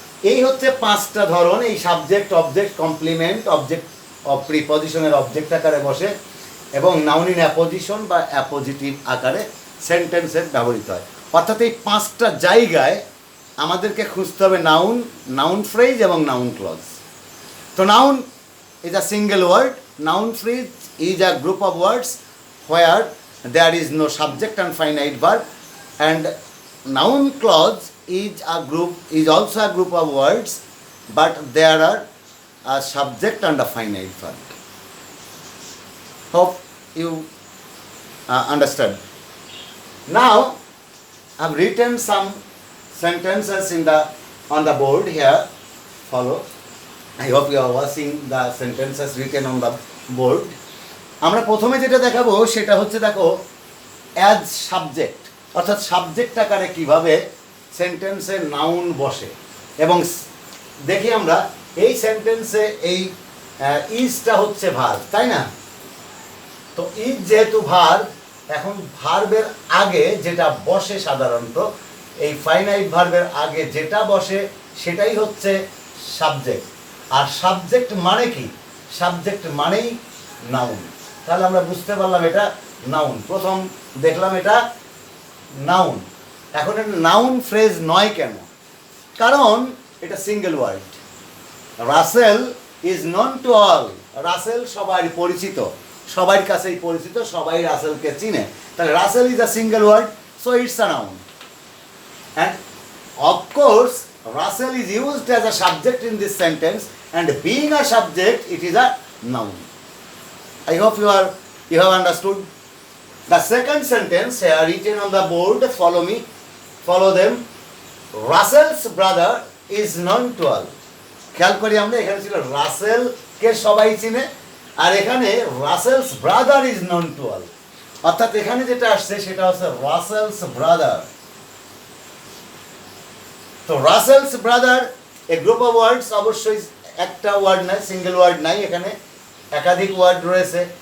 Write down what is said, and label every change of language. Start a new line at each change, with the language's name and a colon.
Bangla: এই হচ্ছে পাঁচটা ধরন। এই subject, object, complement, object of প্রিপজিশনের object আকারে বসে এবং নাউন ইন অ্যাপোজিশন বা অ্যাপোজিটিভ আকারে সেন্টেন্সের ব্যবহৃত হয়। অর্থাৎ এই পাঁচটা জায়গায় আমাদেরকে খুঁজতে হবে নাউন ফ্রেজ এবং নাউন ক্লজ।
English: তো noun is a single word, noun phrase is a group of words where there is no subject and finite verb, and noun clause is also a group of words, but there are a subject and a finite verb. Hope you understand. Now I've written some sentences on the board here. Follow. I hope you are watching the sentences written on the board.
Bangla: আমরা প্রথমে যেটা দেখাবো সেটা হচ্ছে, দেখো,
English: as subject,
Bangla: অর্থাৎ subject আকারে কিভাবে সেন্টেন্সে নাউন বসে। এবং দেখি আমরা এই সেন্টেন্সে এই ইজটা হচ্ছে ভার্ব, তাই না? তো ইজ যেহেতু ভার্ব, এখন ভার্বের আগে যেটা বসে সাধারণত, এই ফাইনাইট ভার্বের আগে যেটা বসে সেটাই হচ্ছে সাবজেক্ট। আর সাবজেক্ট মানে কি? সাবজেক্ট মানেই নাউন। তাহলে আমরা বুঝতে পারলাম এটা নাউন। প্রথম দেখলাম এটা নাউন। এখন এটা নাউন ফ্রেজ নয় কেন? কারণ এটা single word.
English: Russell is known to all.
Bangla: Rasel সবাই পরিচিত, সবার কাছেই পরিচিত, সবাই রাসেলকে চিনে।
English: তাহলে Russell is a single word, so it's a noun. And of course Russell is used as a subject in this sentence, and being a subject, it is a noun. I hope you have understood. The second sentence here written on the board, follow me, follow them. Russell's brother is known to all.
Bangla: খেয়াল করি আমরা, এখানে ছিল রাসেল কে সবাই চিনে, আর এখানে
English: Russell's brother is known to all.
Bangla: অর্থাৎ এখানে যেটা আসছে সেটা হচ্ছে রাসেলস ব্রাদার। তো রাসেলস brother
English: a group of words,
Bangla: অবশ্যই একটা ওয়ার্ড নাই, সিঙ্গেল ওয়ার্ড নাই, এখানে একাধিক ওয়ার্ড রয়েছে।